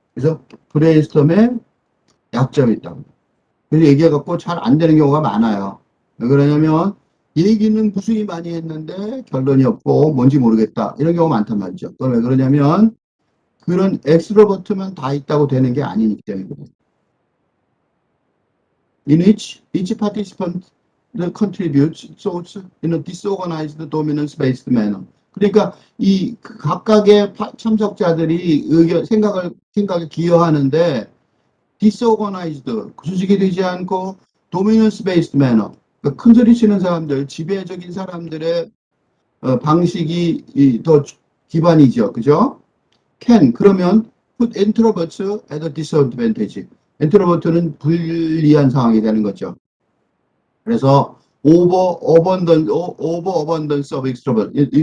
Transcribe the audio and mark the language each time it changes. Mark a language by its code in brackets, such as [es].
[ko] 그래서 브레인스톰에 약점이 있다. 그래서 얘기해갖고 잘 안 되는 경우가 많아요. 왜 그러냐면 얘기는 무수히 많이 했는데 결론이 없고 뭔지 모르겠다. 이런 경우가 많단 말이죠. 그건 왜 그러냐면 그런 엑스트로버트만 다 있다고 되는 게 아니기 때문에 그래요. [en] In which each participant contributes so in a disorganized dominance-based manner. [ko] 그러니까 이 각각의 참석자들이 생각을 기여하는데 disorganized, 조직이 되지 않고 [en] dominance-based manner. [ko] 그러니까 큰 소리 치는 사람들, 지배적인 사람들의 방식이 더 기반이죠. 그죠? [en] 그러면 put introverts at a disadvantage. [ko] 인트로버트는 불리한 상황이 되는 거죠. [en] 그래서 over abundance of extroverts.